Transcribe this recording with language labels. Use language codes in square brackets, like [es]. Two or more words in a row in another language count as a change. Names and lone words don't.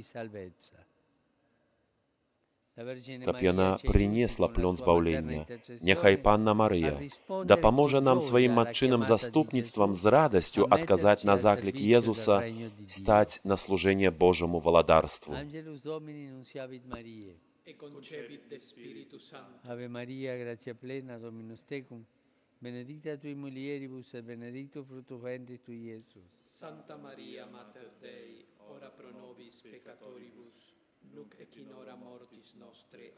[be] Каб яна прынесла плён збаўлення, няхай Панна Марыя дапаможа нам сваім матчыным заступніцтвам з радасцю адказаць на заклік Езуса стаць на служэнне Божаму валадарству. [la] E concepit de Spiritus Sancto. Ave Maria, gratia plena, Dominus tecum, benedicta tui mulieribus et benedictus fructus ventris tui, Iesus. Santa Maria, Mater Dei, ora pro nobis peccatoribus, nunc et in hora mortis nostre.